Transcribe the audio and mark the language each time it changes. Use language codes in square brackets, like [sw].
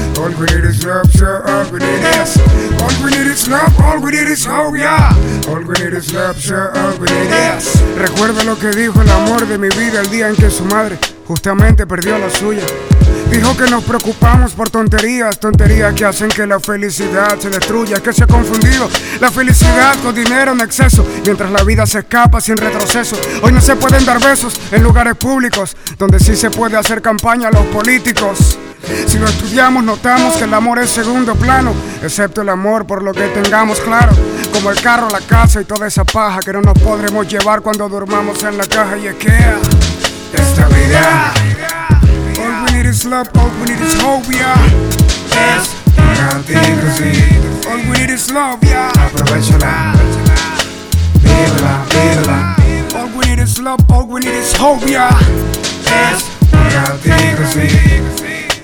[en] All we need is love, so all we need is. All we need is love, all we need is hope, yeah. All we need is love, so all we need is. [es] Recuerdo lo que dijo el amor de mi vida el día en que su madre justamente perdió la suya. Dijo que nos preocupamos por tonterías, tonterías que hacen que la felicidad se destruya. Es que se ha confundido la felicidad con dinero en exceso, mientras la vida se escapa sin retroceso. Hoy no se pueden dar besos en lugares públicos, donde sí se puede hacer campaña a los políticos. Si lo estudiamos notamos que el amor es segundo plano, excepto el amor por lo que tengamos claro, como el carro, la casa y toda esa paja que no nos podremos llevar cuando durmamos en la caja. Y es que esta vida, [en] all we need is love, all we need is hope, yeah. [es] Es gratis, sí. [en] All we need is love, yeah. [es] Aprovechala, vívela, vívela. [en] All we need is love, all we need is hope, yeah. [es] Es gratis, sí.